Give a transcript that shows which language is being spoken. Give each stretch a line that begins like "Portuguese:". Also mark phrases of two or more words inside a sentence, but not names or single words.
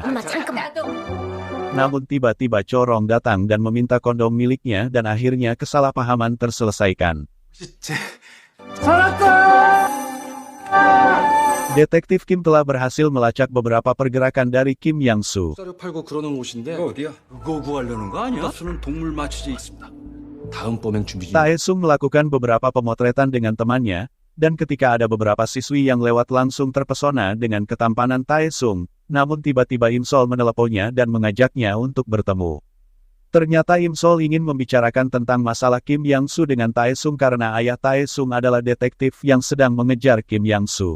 Indonesian: Namun tiba-tiba Corong datang dan meminta kondom miliknya dan akhirnya kesalahpahaman terselesaikan. Detektif Kim telah berhasil melacak beberapa pergerakan dari Kim Yang-soo.
Korean: 쌀을 팔고 그러는 곳인데 어디야? 그거 구하려는 거 아니야? 수는 동물 마취제 있습니다. 다음 범행 준비 중.
Indonesian: Tae-sung melakukan beberapa pemotretan dengan temannya, dan ketika ada beberapa siswi yang lewat langsung terpesona dengan ketampanan Tae-sung, namun tiba-tiba Im Sol meneleponnya dan mengajaknya untuk bertemu. Ternyata Im Sol ingin membicarakan tentang masalah Kim Yang-soo dengan Tae-sung karena ayah Tae-sung adalah detektif yang sedang mengejar Kim Yang-soo.